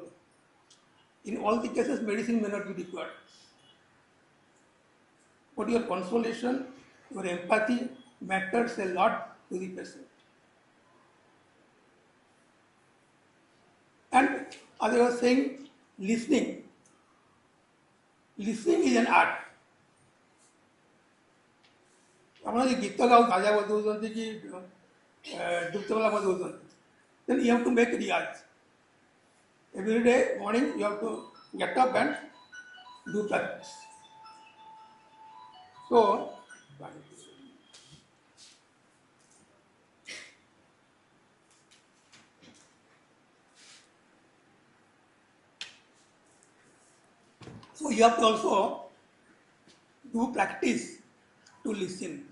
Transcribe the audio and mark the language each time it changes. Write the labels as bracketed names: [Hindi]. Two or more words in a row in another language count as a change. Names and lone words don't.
[English] In all the cases, medicine may not be required, but your consolation, your empathy matters a lot to the patient. And as I was saying, listening is an art. [Odia] ଆପଣ ଯଦି ଗୀତ ଗାଉ ବାଜା ବଜାଉଛନ୍ତି କି ଡୁବତବଲା ବଜାଉଛନ୍ତି, [English] then you have to make riyaz. Every day morning you have to get up and do practice. So you have to also do practice to listen.